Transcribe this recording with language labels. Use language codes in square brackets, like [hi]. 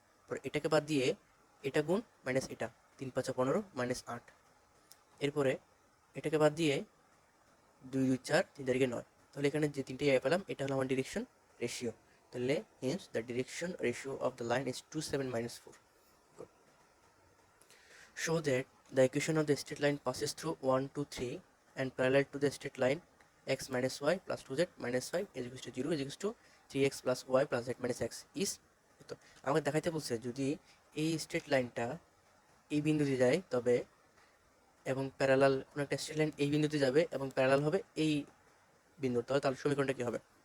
[bn] পর এটাকে বাদ দিয়ে এটা গুণ মাইনাস এটা, 3 5 15 মাইনাস 8। এরপরে এটাকে বাদ দিয়ে 2 2 4, 3 তারিখে 9। তাহলে এখানে যে তিনটে এ পেলাম এটা হলো আমার ডিরেকশন রেশিও। তাহলে [en] hence the direction ratio of the line is [bn] 2 7 minus 4. Good. [en] Show that the equation of the straight line passes through 1 2 3 and parallel to the straight line x minus y plus 2z minus 5 is equal to 0 is equal to 3x plus y plus z minus x is। [bn] তো আমাকে দেখাইতে বলছে যদি এই straight লাইনটা এই বিন্দুতে যায় তবে এবং প্যারালাল কোনো একটা স্ট্রেট লাইন এই বিন্দুতে যাবে এবং প্যারালাল হবে এই বিন্দুর, তাহলে সমীকরণটা কী হবে?